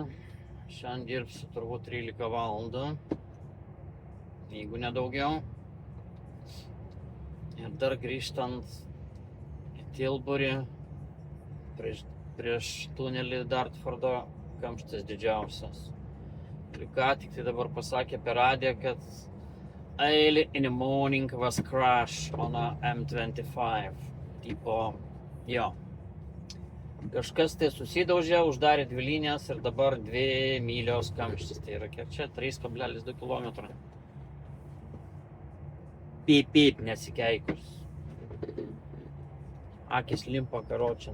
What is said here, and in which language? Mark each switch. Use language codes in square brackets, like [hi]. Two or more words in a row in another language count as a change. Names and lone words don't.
[lt] Šiandien dirbsiu turbūt 13 valandų, jeigu nedaugiau. Ir dar grįžtant į Tilburį, prieš tunelį Dartfordo kamštis didžiausias. Ir ką tik tai dabar pasakė per radiją, kad [en] early in the morning was crash on a M25. [lt] Tipo, jo. Kažkas tai susidaužė, uždarė 2 linijas ir dabar 2 mylios kamštis. Tai yra kiek čia? 3,2 km. Pip, nesikeikus. Akis limpa karočią.